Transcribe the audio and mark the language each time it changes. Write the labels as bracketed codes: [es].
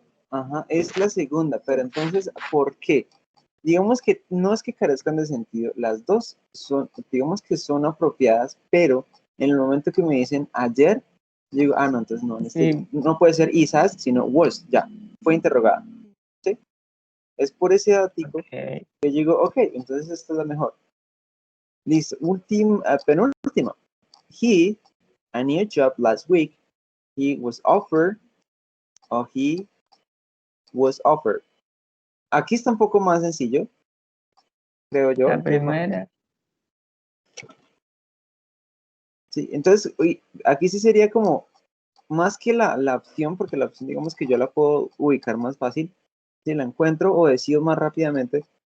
[es] ajá, es la segunda, pero entonces, ¿por qué? Digamos que no es que carezcan de sentido, las dos son, digamos que son apropiadas, pero en el momento que me dicen ayer, yo digo, no, entonces no, Sí, no puede ser [en] is asked, [es] sino was, ya, fue interrogada, ¿sí? Es por ese datico ok. que yo digo, ok, entonces esta es la mejor. Listo, penúltima. [en] He, a new job last week, he was offered, or he was offered. [es] Aquí está un poco más sencillo, creo yo. La primera, Sí, entonces, aquí sí sería como más que la opción, porque la opción, digamos que yo la puedo ubicar más fácil si la encuentro o decido más rápidamente.